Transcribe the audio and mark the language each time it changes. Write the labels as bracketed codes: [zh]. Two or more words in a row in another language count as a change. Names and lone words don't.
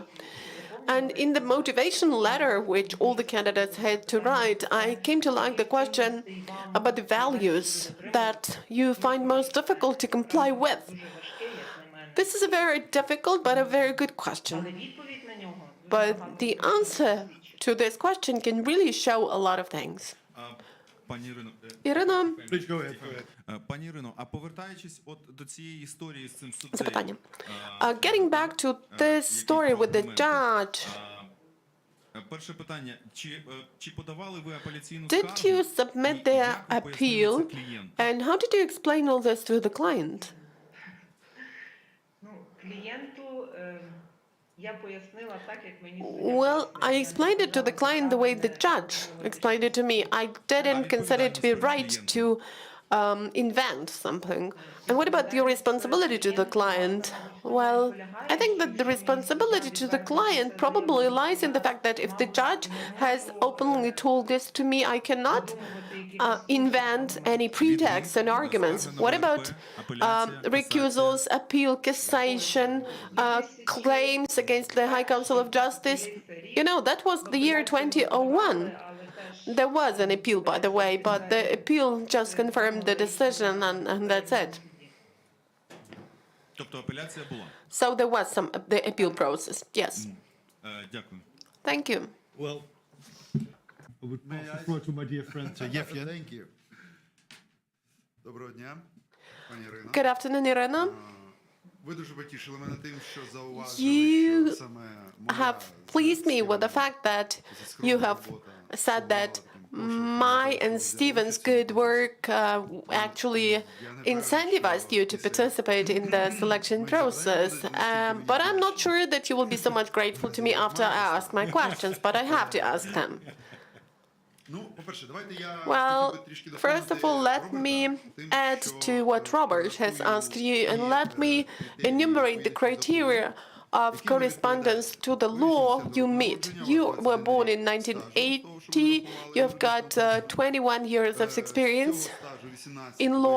[en] And in the motivation letter, which all the candidates had to write, I came to like the question about the values that you find most difficult to comply with. This is a very difficult but a very good question. But the answer to this question can really show a lot of things. [uk] Пані Ірино, Ірина, [en] Please go ahead. Go ahead. [uk] пані Ірино, а повертаючись от до цієї історії з цим суддею, запитання. [en] Getting back to this story with the judge, [uk] перше питання, чи подавали ви апеляційну [en] did [uk] скаргу? [en] you submit the [uk] Як ви пояснили [en] appeal, [uk] це клієнту? [en] and how did you explain all this to the client? [uk] Ну, клієнту я пояснила так, як мені [en] Well, I explained it to the client the way the judge explained it to me. I didn't consider it to be right to invent something. And what about your responsibility to the client? Well, I think that the responsibility to the client probably lies in the fact that if the judge has openly told this to me, I cannot invent any pretexts and arguments. What about recusals, appeal, cassation, claims against the High Council of Justice? You know, that was the year 2001. There was an appeal, by the way, but the appeal just confirmed the decision, and that's it. [uk] Тобто апеляція була. [en] So there was the appeal process. Yes. [uk] Дякую. [en] Thank you. Well, I would pass the floor to my dear friend Yevgen. Thank you. [uk] Доброго дня, пані Ірино. [en] Good afternoon, Irina. [uk] Ви дуже потішили мене тим, що [en] You [uk] зауважили, що саме моя [en] have pleased me with the fact that you have said that my and Stephen's good work actually incentivized you to participate in the selection process. But I'm not sure that you will be so much grateful to me after I ask my questions, but I have to ask them. [uk] Ну, по-перше, давайте я [en] Well, [uk] хотів би трішки [en] first of all, let me add to what Robert has asked you, and let me enumerate the criteria of correspondence to the law you meet. You were born in 1980. You have got 21 years of experience in law.